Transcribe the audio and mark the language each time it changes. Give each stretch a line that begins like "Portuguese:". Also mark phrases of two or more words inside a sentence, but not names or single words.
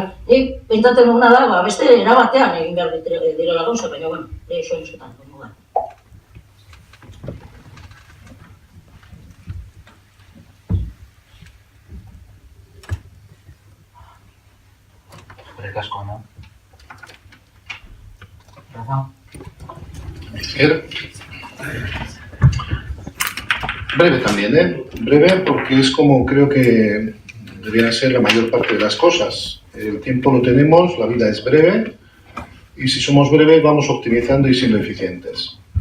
Basque: Nik pentsatzen duguna da, beste erabatean egin behar direla gauza, baina bueno, zuen zuetan, da. Eskerrik asko,
Spanish: no? Breve también, breve porque es como creo que deberían ser la mayor parte de las cosas. El tiempo lo tenemos, la vida es breve y si somos breves vamos optimizando y siendo eficientes.